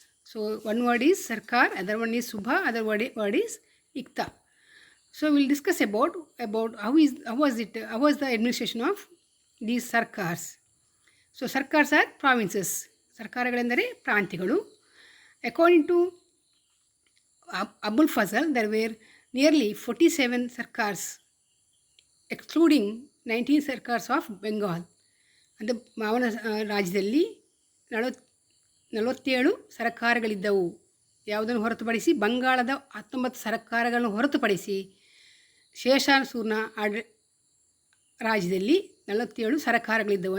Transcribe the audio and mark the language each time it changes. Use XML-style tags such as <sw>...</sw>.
<en>So one word is sarkar, other one is subah, other word is iqta. So we'll discuss about how was the administration of these sarkars. So sarkars are provinces.</en> <kn>ಸರ್ಕಾರಗಳೆಂದರೆ ಪ್ರಾಂತ್ಯಗಳು.</kn> <en>According to Abul Fazl, there were nearly 47 sarkars, excluding 19 sarkars of Bengal.</en> <kn>ಅಂದರೆ ಅವನ ರಾಜ್ಯದಲ್ಲಿ 47 ಸರ್ಕಾರಗಳಿದ್ದವು. ಯಾವುದನ್ನು ಹೊರತುಪಡಿಸಿ, ಬಂಗಾಳದ 19 ಸರ್ಕಾರಗಳನ್ನು ಹೊರತುಪಡಿಸಿ ಶೇಷಾಸೂರ್ನ ರಾಜ್ಯದಲ್ಲಿ 47 ಸರ್ಕಾರಗಳಿದ್ದವು.</kn>